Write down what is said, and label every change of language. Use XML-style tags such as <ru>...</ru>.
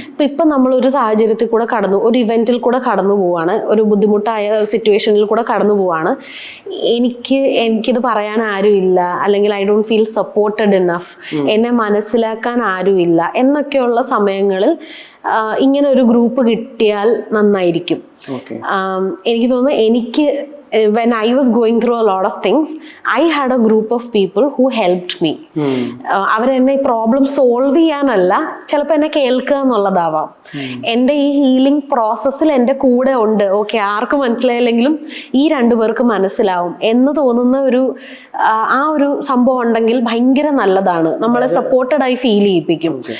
<ml>ഇപ്പൊ നമ്മൾ ഒരു സാഹചര്യത്തിൽ കൂടെ ഒരു ഇവന്റിൽ കൂടെ കടന്നു പോവാണ്, ഒരു ബുദ്ധിമുട്ടായ സിറ്റുവേഷനിൽ കൂടെ കടന്നു പോവാണ്. എനിക്കിത് പറയാൻ ആരുമില്ല, അല്ലെങ്കിൽ</ml> <en>I don't feel supported enough,</en> <ml>എന്നെ മനസ്സിലാക്കാൻ ആരുമില്ല എന്നൊക്കെയുള്ള സമയങ്ങളിൽ ഇങ്ങനെ ഒരു ഗ്രൂപ്പ് കിട്ടിയാൽ നന്നായിരിക്കും. എനിക്ക് തോന്നുന്നു</ml> <en>when I was going through a lot of things, I had a group of people who helped me.</en> <ml>അവരെന്നെ ഈ പ്രോബ്ലം സോൾവ് ചെയ്യാനല്ല, ചിലപ്പോൾ എന്നെ കേൾക്കുക എന്നുള്ളതാവാം. എൻ്റെ ഈ ഹീലിംഗ് പ്രോസസ്സിൽ എൻ്റെ കൂടെ ഉണ്ട്. ഓക്കെ, ആർക്കും മനസ്സിലായില്ലെങ്കിലും ഈ 2 പേർക്ക് മനസ്സിലാവും എന്ന് തോന്നുന്ന ആ ഒരു സംഭവം ഉണ്ടെങ്കിൽ ഭയങ്കര നല്ലതാണ്, നമ്മളെ സപ്പോർട്ടഡ് ആയി ഫീൽ ചെയ്യിപ്പിക്കും.</ml>